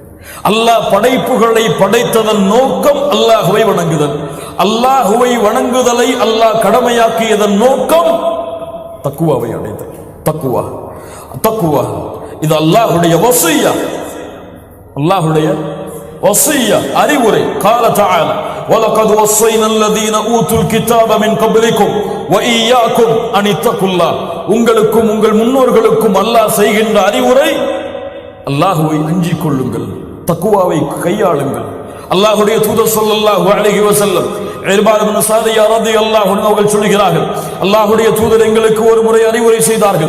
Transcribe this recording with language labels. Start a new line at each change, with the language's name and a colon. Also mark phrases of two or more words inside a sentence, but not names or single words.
Tamil: அல்லாஹ் படைப்புகளை படைத்ததன் நோக்கம் அல்லாஹுவை வணங்குதல். அல்லாஹுவை வணங்குதலை அல்லாஹ் கடமையாக்கியதன் நோக்கம் தக்குவாவை அடைதல். தக்குவா தக்குவா இது அல்லாஹுடைய வசிய்யா, அல்லாஹுடைய வசிய்யா, அறிவுரை.
Arabic: قال تعالى وَلَقَدْ وَصَّيْنَا الَّذِينَ أُوتُوا الْكِتَابَ مِنْ قَبْلِكُمْ وَإِيَّاكُمْ أَنِ اتَّقُوا اللَّهَ.
Tamil: உங்களுக்கும் உங்கள் முன்னோர்களுக்கும் அல்லாஹ் செய்கின்ற அறிவுரை, அல்லாஹுவை அஞ்சிக் கொள்ளுங்கள், தக்குவாவை கையாளுங்கள். அல்லாஹ்வுடைய தூதர்
Arabic: صلى الله عليه وسلم
Tamil: இர்பாத் இப்னு சாதியா
Arabic: رضي الله عنه
Tamil: அவர்கள் சொல்கிறார்கள், அல்லாஹ்வுடைய தூதர் எங்களுக்கு ஒரு முறை அறிவுரை செய்தார்கள்.